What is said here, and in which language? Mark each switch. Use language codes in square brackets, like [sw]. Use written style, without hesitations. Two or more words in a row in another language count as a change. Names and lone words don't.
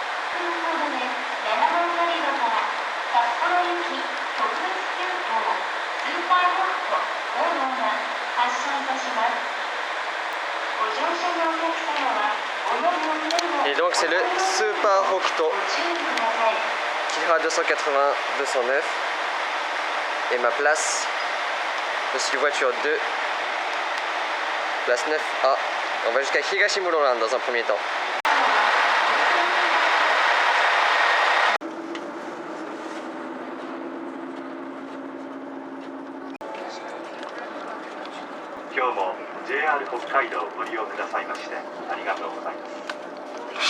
[fr] Et donc c'est le Super Hokuto Kira 280-209 et ma place, je suis voiture 2, place 9A. On va jusqu'à Higashi Mulholland dans un premier temps. [ja] JR 北海道をご利用くださいましてありがとうございます。